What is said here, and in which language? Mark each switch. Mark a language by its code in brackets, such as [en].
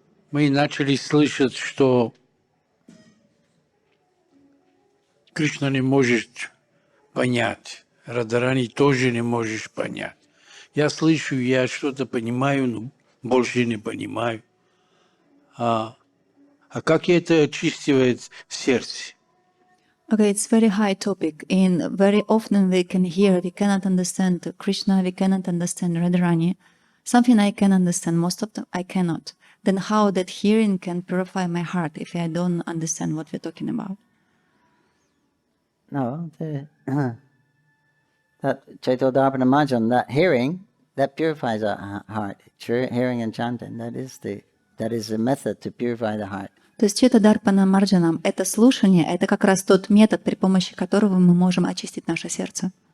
[ru] Мы начали слышать, что Кришна не может понять, Радарани тоже не можешь понять. Я слышу, я что-то понимаю, но больше не понимаю. А как это очистивает сердце? [en] Okay, it's very high topic. And very often we can hear, we cannot understand Krishna, we cannot understand Radharani. Something I can understand, most of them I cannot. Then how that hearing can purify my heart if I don't understand what we're talking about? No, that Chaitodharpana Majam, that hearing, that purifies our heart. Hearing and chanting, that is the method to purify the heart. [ru] То есть Чайтадарпана Марджанам — это слушание, это как раз тот метод, при помощи которого мы можем очистить наше сердце.